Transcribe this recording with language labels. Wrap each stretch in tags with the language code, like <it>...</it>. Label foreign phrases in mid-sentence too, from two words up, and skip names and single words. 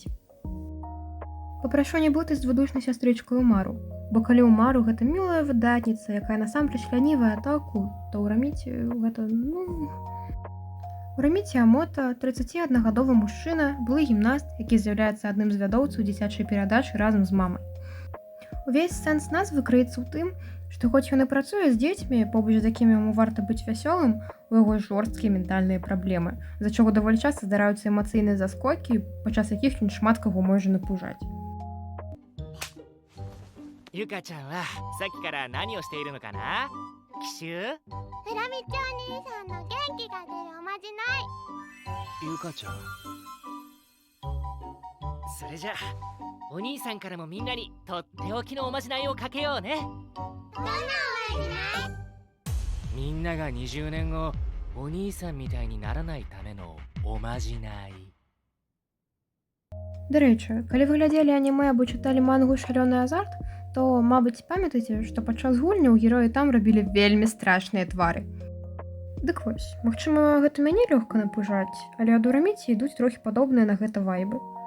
<be>Папрашу не блытаць з двудушнай сястрычкай Умару, бо калі Умару гэта мілая выдатніца, якая насамрэч лянівая атаку, то Ураміці гэта, Ураміці Амото, 31гадовы мужчына, былы гімнаст, які з'яўляецца адным з вядоўцаў дзіцячай перадачы разам з мамай. Увесь сэнс назвы крыецца ў тым, што хоць ён і працуе з дзецьмі, побач з якімі яму варта быць вясёлым, у яго жорсткія ментальныя праблемы, з-за чаго даволі часта здараюцца эмацыйныя заскокі, падчас якіх ён шмат каго можа напужаць.</be> <ja>ゆかちゃんはさっきから何をしているのかな？奇襲？フラミちゃん兄さんの元気が出るおまじない。ゆかちゃん。それじゃあお兄さんからもみんなにとっておきのおまじないをかけようね。どんなおまじない？みんなが20年後お兄さんみたいにならないためのおまじない。</ja> <be>Дарэчы, калі вы глядзелі анімэ або чыталі мангу «Шалёны азарт», то, мабыць, памятаеце, што падчас гульняў героі там рабілі вельмі страшныя твары. Дык вось, магчыма, гэта мяне лёгка напужаць, але ад Ураміці ідуць трохі падобныя на гэта вайбы.</be>